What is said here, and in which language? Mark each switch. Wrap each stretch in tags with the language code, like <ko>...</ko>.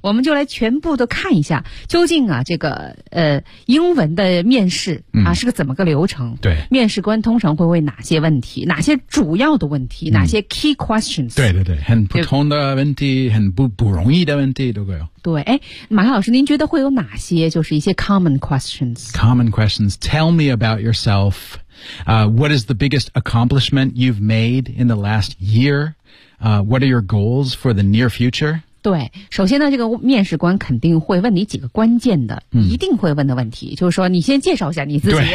<zh>我们就来全部的看一下究竟啊这个英文的面试啊、是个怎么个流程，对，面试官通常会问哪些问题，哪些主要的问题、哪些</zh> <en>key questions，</en> <zh>对对对，很普通的问题，很不容易的问题都会有，对，哎，马老师您觉得会有哪些就是一些</zh> <en>common questions tell me about yourselfWhat is the biggest accomplishment you've made in the last year? What are your goals for the near future?</en> <zh>对，首先呢，这个面试官肯定会问你几个关键的、一定会问的问题，就是说你先介绍一下你自己。</zh>